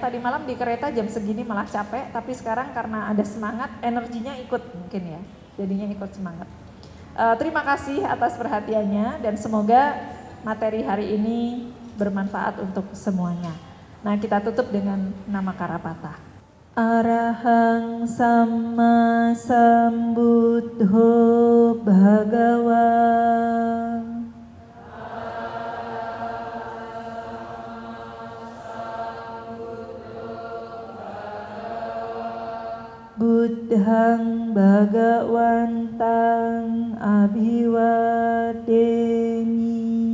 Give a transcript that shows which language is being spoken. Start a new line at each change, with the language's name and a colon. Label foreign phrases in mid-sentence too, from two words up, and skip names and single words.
Indonesian: Tadi malam di kereta jam segini malah capek, tapi sekarang karena ada semangat, energinya ikut mungkin ya. Jadinya ikut semangat. Terima kasih atas perhatiannya dan semoga materi hari ini bermanfaat untuk semuanya. Nah, kita tutup dengan nama Karapata.
Pali: Arahang Samma Sambuddho Bhagawa Buddhang Bhagawantang Abhiwadeni.